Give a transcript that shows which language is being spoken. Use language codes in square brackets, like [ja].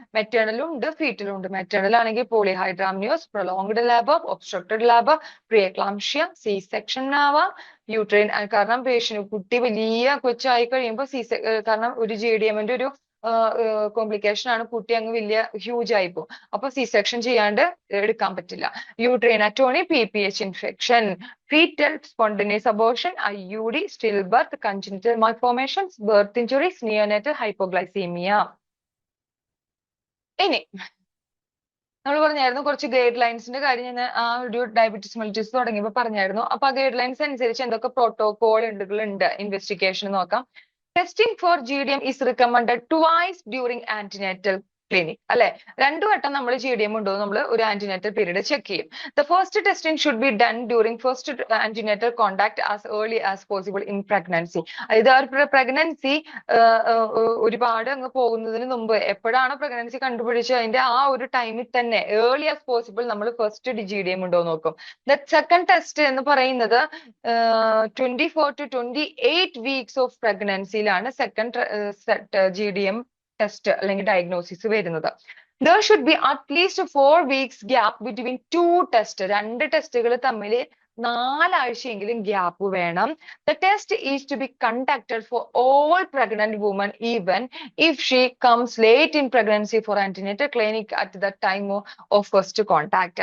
[ml] മെറ്റേണലും ഉണ്ട്, ഫീറ്റലും ഉണ്ട്. മെറ്റേണൽ ആണെങ്കിൽ പോളിഹൈഡ്രാമിയോസ്, prolonged lab, obstructed lab, pre eclampsia, C section ആവാം, യൂട്രൈൻ. കാരണം കുട്ടി വലിയ കൊച്ചായി കഴിയുമ്പോൾ കാരണം ഒരു GDM ഒരു കോംപ്ലിക്കേഷൻ ആണ്, കുട്ടി അങ്ങ് വലിയ ഹ്യൂജ് ആയിപ്പോ. അപ്പൊ സി സെക്ഷൻ ചെയ്യാണ്ട് എടുക്കാൻ പറ്റില്ല. [en] Uterine atony, PPH infection, fetal spontaneous abortion, IUD, stillbirth, congenital malformations, birth injuries, neonatal hypoglycemia. [ml] ഇനി നമ്മൾ പറഞ്ഞായിരുന്നു കുറച്ച് ഗൈഡ് ലൈൻസിന്റെ കാര്യം, ഞാൻ ആ ഒരു ഡയബറ്റിസ് മെലിറ്റസ് തുടങ്ങിയപ്പോൾ പറഞ്ഞായിരുന്നു. അപ്പൊ ആ ഗൈഡ് ലൈൻസ് അനുസരിച്ച് എന്തൊക്കെ പ്രോട്ടോകോൾ ഉണ്ട് ഇൻവെസ്റ്റിഗേഷൻ നോക്കാം. [en] Testing for GDM is recommended twice during antenatal [ml] clinic അല്ലെ. 2 വട്ടം നമ്മൾ GDM ഉണ്ടോ നമ്മൾ ഒരു ആന്റിനേറ്റൽ പീരീഡ് ചെക്ക് ചെയ്യും. [en] The first testing should be done during first antenatal contact as early as possible in pregnancy. [ml] അതായത് ഒരു പ്രഗ്നൻസി ഒരുപാട് അങ്ങ് പോകുന്നതിന് മുമ്പ് എപ്പോഴാണ് പ്രഗ്നൻസി കണ്ടുപിടിച്ചത് അതിന്റെ ആ ഒരു ടൈമിൽ തന്നെ ഏർലി ആസ് പോസിബിൾ നമ്മൾ ഫസ്റ്റ് GDM ഉണ്ടോ നോക്കും. ദ സെക്കൻഡ് ടെസ്റ്റ് എന്ന് പറയുന്നത് [en] 24 to 28 weeks [ml] of പ്രഗ്നൻസിയിലാണ് second GDM test അല്ലെങ്കിൽ ഡയഗ്നോസിസ് വരുന്നത്. [en] There should be at least 4 weeks gap between two tests. [ml] 2 ടെസ്റ്റുകൾ തമ്മിൽ 4 ആഴ്ചയെങ്കിലും ഗ്യാപ്പ് വേണം. [en] The test is to be conducted for all pregnant women even if she comes late in pregnancy for antenatal clinic at the time of first contact.